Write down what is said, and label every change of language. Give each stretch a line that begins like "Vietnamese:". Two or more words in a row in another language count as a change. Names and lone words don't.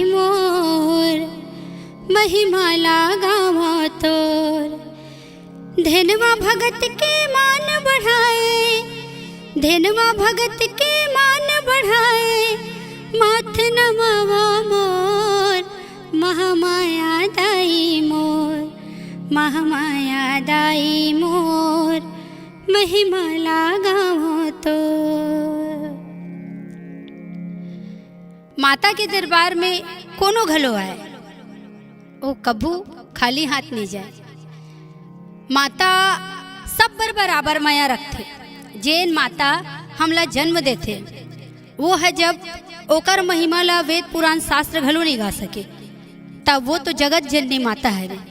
Chhattisgarhi: मोर महिमाला गावो तोर धेनवा भगत के मान बढ़ाए धेनवा भगत के मान बढ़ाए माथ नमावा मोर महामाया दाई मोर महामाया दाई मोर महिमाला गावो तो। माता के दरबार में कोनो घलो आए वो कभू खाली हाथ नहीं जाए। माता सब पर बराबर माया रखते। जैन माता हमला जन्म देते वो है जब ओकर महिमा ला वेद पुराण शास्त्र घलो नहीं गा सके तब वो तो जगत जननी माता है रे।